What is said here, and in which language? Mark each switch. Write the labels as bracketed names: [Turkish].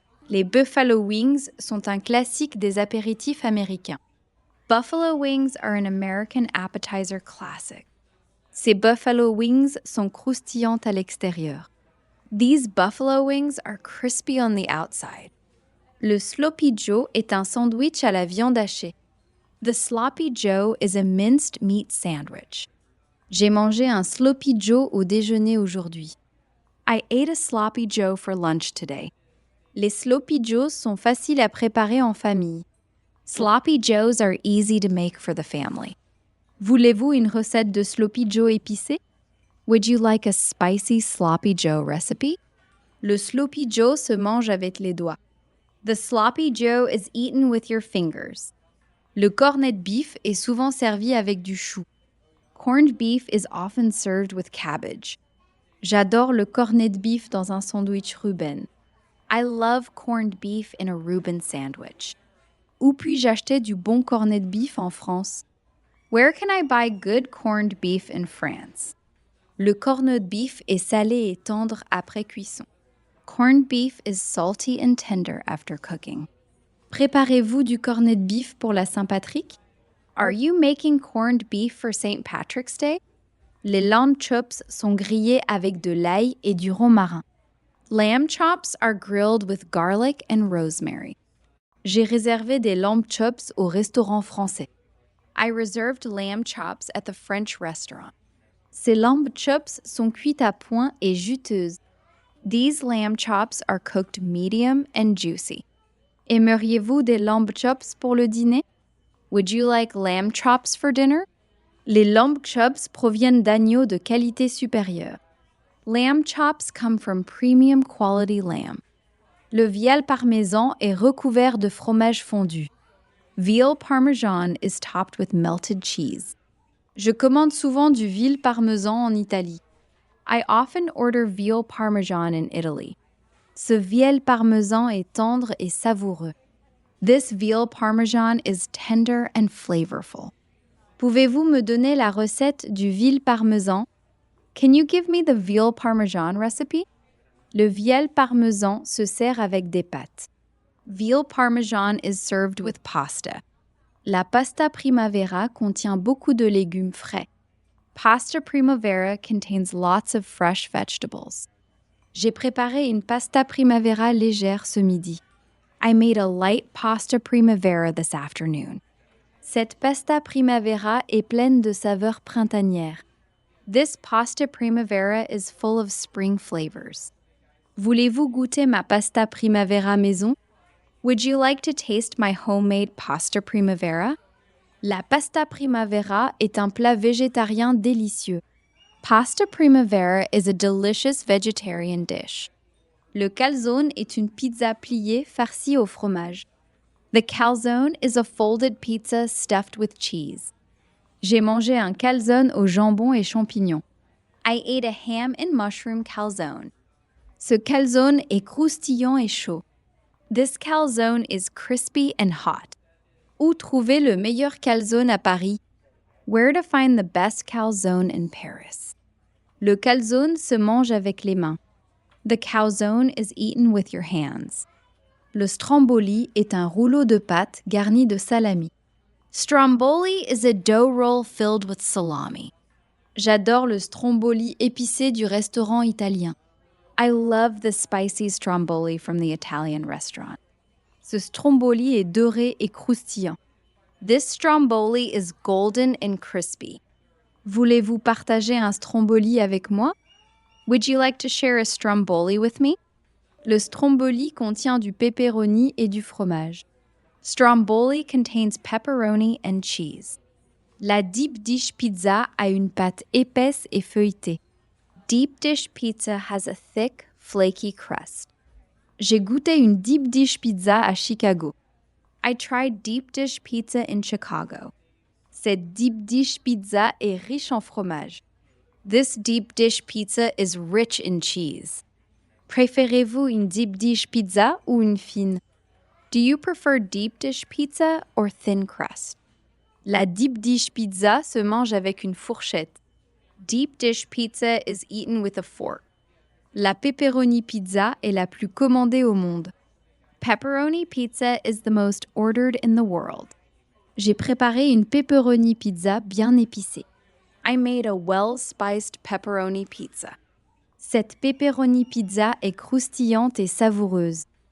[French] Les buffalo wings sont un classique des apéritifs américains. [English] Buffalo wings are an American appetizer classic. [French] Ces buffalo wings sont croustillantes à l'extérieur. [English] These buffalo wings are crispy on the outside. [French] Le Sloppy Joe est un sandwich à la viande hachée. [English] The Sloppy Joe is a minced meat sandwich. [French] J'ai mangé un Sloppy Joe au déjeuner aujourd'hui. [English] I ate a Sloppy Joe for lunch today. [French] Les Sloppy Joes sont faciles à préparer en famille. [English] Sloppy Joes are easy to make for the family. [French] Voulez-vous une recette de Sloppy Joe épicé? [English] Would you like a spicy Sloppy Joe recipe? [French] Le Sloppy Joe se mange avec les doigts. [English] The Sloppy Joe is eaten with your fingers. [French] Le corned beef est souvent servi avec du chou. [English] Corned beef is often served with cabbage. [French] J'adore le corned beef dans un sandwich Reuben. [English] I love corned beef in a Reuben sandwich. [French] Où puis-je acheter du bon corned beef en France? [English] Where can I buy good corned beef in France? [French] Le corned beef est salé et tendre après cuisson. [English] Corned beef is salty and tender after cooking. [French] Préparez-vous du corned beef pour la Saint-Patrick? [English] Are you making corned beef for St. Patrick's Day? [French] Les lamb chops sont grillés avec de l'ail et du romarin. [English] Lamb chops are grilled with garlic and rosemary. [French] J'ai réservé des lamb chops au restaurant français. [English] I reserved lamb chops at the French restaurant. [French] Ces lamb chops sont cuites à point et juteuses. [English] These lamb chops are cooked medium and juicy. [French] Aimeriez-vous des lamb chops pour le dîner? [English] Would you like lamb chops for dinner? [French] Les lamb chops proviennent d'agneaux de qualité supérieure. [English] Lamb chops come from premium quality lamb. [French] Le veal parmesan est recouvert de fromage fondu. [English] Veal parmesan is topped with melted cheese. [French] Je commande souvent du veal parmesan en Italie. [English] I often order veal parmesan in Italy. [French] Ce veal parmesan est tendre et savoureux. [English] This veal parmesan is tender and flavorful. [French] Pouvez-vous me donner la recette du veal parmesan? [English] Can you give me the veal parmesan recipe? [French] Le veal parmesan se sert avec des pâtes. [English] Veal parmesan is served with pasta. [French] La pasta primavera contient beaucoup de légumes frais. [English] Pasta primavera contains lots of fresh vegetables. [French] J'ai préparé une pasta primavera légère ce midi. [English] I made a light pasta primavera this afternoon. [French] Cette pasta primavera est pleine de saveurs printanières. [English] This pasta primavera is full of spring flavors. [French] Voulez-vous goûter ma pasta primavera maison? [English] Would you like to taste my homemade pasta primavera? [French] La pasta primavera est un plat végétarien délicieux. [English] Pasta primavera is a delicious vegetarian dish. [French] Le calzone est une pizza pliée farcie au fromage. [English] The calzone is a folded pizza stuffed with cheese. [French] J'ai mangé un calzone au jambon et champignons. [English] I ate a ham and mushroom calzone. [French] Ce calzone est croustillant et chaud. [English] This calzone is crispy and hot. [French] Où trouver le meilleur calzone à Paris? [English] Where to find the best calzone in Paris? [French] Le calzone se mange avec les mains. [English] The calzone is eaten with your hands. [French] Le stromboli est un rouleau de pâte garni de salami. [English] Stromboli is a dough roll filled with salami. [French] J'adore le stromboli épicé du restaurant italien. [English] I love the spicy stromboli from the Italian restaurant. [French] Ce stromboli est doré et croustillant. [English] This stromboli is golden and crispy. [French] Voulez-vous partager un stromboli avec moi? [English] Would you like to share a stromboli with me? [French] Le stromboli contient du pepperoni et du fromage. [English] Stromboli contains pepperoni and cheese. [French] La deep dish pizza a une pâte épaisse et feuilletée. [English] Deep dish pizza has a thick, flaky crust. [French] J'ai goûté une deep dish pizza à Chicago. [English] I tried deep dish pizza in Chicago. [French] Cette deep dish pizza est riche en fromage. [English] This deep dish pizza is rich in cheese. [French] Préférez-vous une deep dish pizza ou une fine? [English] Do you prefer deep dish pizza or thin crust? [French] La deep dish pizza se mange avec une fourchette. [English] Deep dish pizza is eaten with a fork. [French] La pepperoni pizza est la plus commandée au monde. [English] Pepperoni pizza is the most ordered in the world. [French] J'ai préparé une pepperoni pizza bien épicée. [English] I made a well-spiced pepperoni pizza. [French] Cette pepperoni pizza est croustillante et savoureuse.